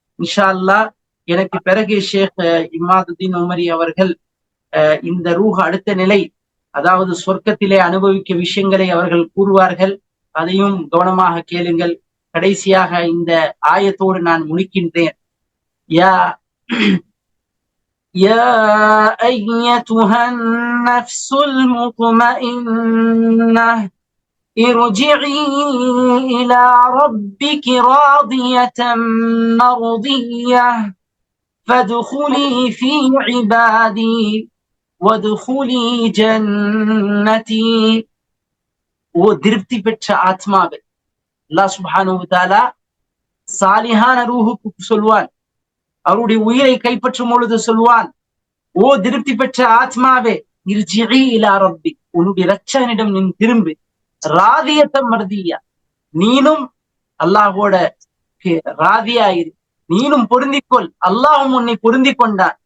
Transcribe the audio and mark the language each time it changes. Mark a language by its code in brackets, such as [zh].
[ta] இன்ஷா அல்லாஹ் எனக்கு பிறகு ஷேக் இமாதுதீன் உமரி அவர்கள் இந்த ரூஹ் அடுத்த நிலை, அதாவது சொர்க்கத்திலே அனுபவிக்க விஷயங்களை அவர்கள் கூறுவார்கள். அதையும் கவனமாக கேளுங்கள். கடைசியாக இந்த ஆயத்தோடு நான் முடிக்கின்றேன். [ar] யா يا أيتها النفس المطمئنة ارجعي إلى ربك راضية مرضية فادخلي في عبادي وادخلي جنتي. [ta] ஓ திருப்தி பெற்ற ஆத்மாவே, அல்லாஹ் சுப்ஹானஹு வ தஆலா சாலிஹான ரூஹுக்கு சொல்வான், அவருடைய உயிரை கைப்பற்றும் பொழுது சொல்வான், ஓ திருப்தி பெற்ற ஆத்மாவே, [ar] இர்ஜிஇ இலா ரப்பி, [ta] உன்னுடைய இரட்சகனிடம் நீ திரும்பு, [ar] ராதியத்தம் மர்தியா, [ta] நீனும் அல்லாஹ்வோட ராதியாயிரு, நீனும் பொருந்திக்கொள், அல்லாஹும் உன்னை பொருந்திக் கொண்டான்.